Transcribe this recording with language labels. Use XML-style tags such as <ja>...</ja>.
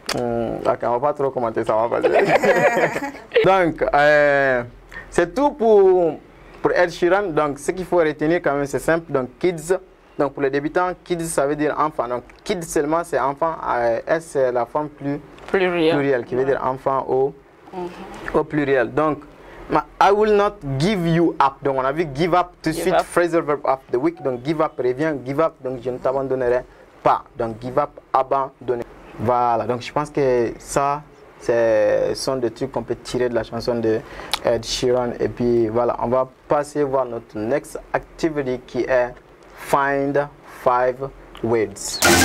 <fr>Ok, on va pas trop commenter, ça va passer. Donc, c'est tout pour Ed Sheeran. Donc, ce qu'il faut retenir quand même, c'est simple. Donc, kids. Donc, pour les débutants, kids, ça veut dire enfant. Donc, kids seulement, c'est enfant. S, c'est la forme plurielle, qui veut dire enfant au pluriel. Donc,</fr> <en>I will not give you up.</en> <fr>Donc, on a vu give up tout de suite, phrasal verb of the week. Donc, give up revient, give up, donc je ne t'abandonnerai pas. Donc, give up, abandonner. Voilà, donc je pense que ça, ce sont des trucs qu'on peut tirer de la chanson de Ed Sheeran. Et puis, voilà, on va passer voir notre</fr> <en>next activity</en> <fr>qui est Find 5 words.</fr>